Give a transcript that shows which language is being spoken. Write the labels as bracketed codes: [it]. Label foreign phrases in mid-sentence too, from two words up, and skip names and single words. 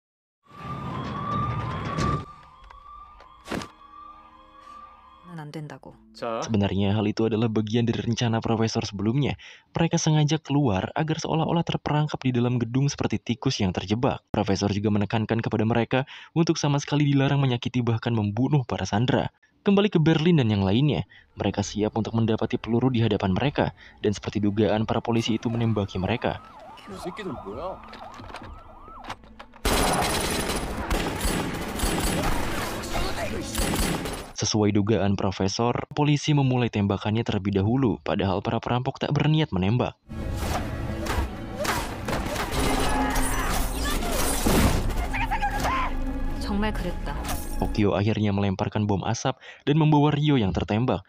[ko] 안 된다고. 자, [id] Sebenarnya hal itu adalah bagian dari rencana profesor sebelumnya. Mereka sengaja keluar agar seolah-olah terperangkap di dalam gedung seperti tikus yang terjebak. Profesor juga menekankan kepada mereka untuk sama sekali dilarang menyakiti bahkan membunuh para sandera. Kembali ke Berlin dan yang lainnya, mereka siap untuk mendapati peluru di hadapan mereka. Dan seperti dugaan, para polisi itu menembaki mereka. [ko] 이 새끼들 뭐야? [id] Sesuai dugaan profesor, polisi memulai tembakannya terlebih dahulu, padahal para perampok tak berniat menembak. [ko] 정말 그랬다. [id] Tokyo akhirnya melemparkan bom asap dan membawa Rio yang tertembak.